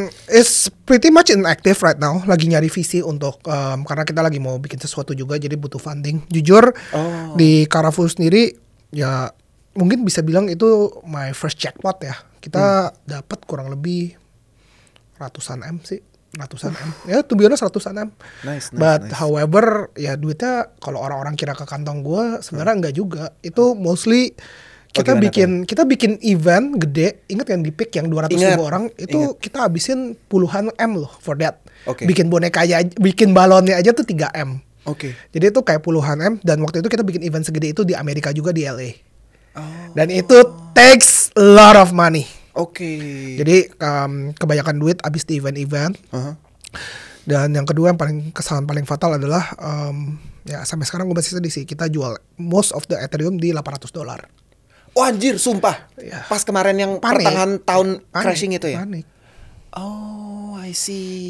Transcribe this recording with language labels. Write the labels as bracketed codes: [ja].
[en] It's pretty much inactive right now. [id] Lagi nyari visi untuk karena kita lagi mau bikin sesuatu juga, jadi butuh funding. Jujur di Karafuru sendiri ya mungkin bisa bilang itu [en] my first jackpot [id] ya. Kita dapat kurang lebih ratusan M sih. Ya [en] to be honest [id] ratusan M. [en] Nice. However [id] ya duitnya kalau orang-orang kira ke kantong gue sebenarnya enggak juga. Itu [en] mostly [id] kita bikin event gede. Ingat yang di Peak yang 200.000 orang itu kita habisin puluhan M loh [en] for that. [id] Bikin bonekanya, bikin balonnya aja tuh 3 M. Jadi itu kayak puluhan M. Dan waktu itu kita bikin event segede itu di Amerika juga, di LA. Dan itu [en] takes a lot of money. [id] Jadi kebanyakan duit abis di event-event. Dan yang kedua yang kesalahan paling fatal adalah ya sampai sekarang gue masih sedih sih, kita jual [en] most of the Ethereum [id] di $800. Oh anjir, sumpah. Pas kemarin yang pertengahan tahun crashing itu ya. Panik. [en] Oh, I see.